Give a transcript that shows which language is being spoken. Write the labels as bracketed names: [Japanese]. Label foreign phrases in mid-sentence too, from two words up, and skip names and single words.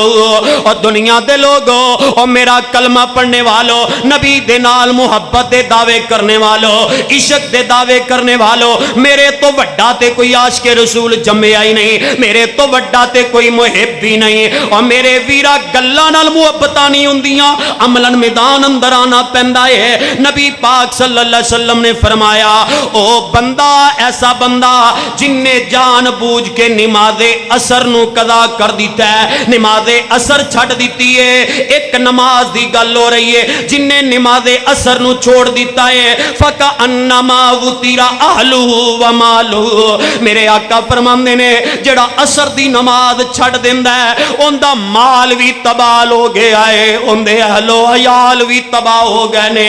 [Punjabi] اور دنیا دے لوگو اور میرا کلمہ پڑھنے والو، نبی دے نال محبت دے دعوے کرنے والو، عشق دے دعوے کرنے والو، میرے تو وڈا تے کوئی عاشق رسول جمعہ ہی نہیں، میرے تو وڈا تے کوئی محب بھی نہیں، اور میرے بھی ਵੀਰਾ ਗੱਲਾਂ ਨਾਲ ਮੁਹੱਬਤਾਂ ਨਹੀਂ ਹੁੰਦੀਆਂ, ਅਮਲਨ ਮੈਦਾਨ ਅੰਦਰ ਆना ਪੈਂਦਾ ਹੈ। نبی پاک [Arabic] صلى الله عليه وسلم [Punjabi] نے فرمایا او بندہ، ایسا بندہ جنے جان بجھ کے نمازِ عصر نوں قضا کر دتا ہے، نمازِ عصر چھڈ دتی ہے. اک نماز دی گل ہو رہی ہے، جنے نمازِ عصر نوں چھوڑ دتا ہے [Arabic] فكأنما وتر أهله وماله, [Punjabi] میرے آقا فرماندے نے جیڑا عصر دی نماز چھڈ دیندا ہے اوہندا مال بھی تباہ ہو گیا ہے، اوہندے اہل و عیال بھی تباہ ہو گئے نے.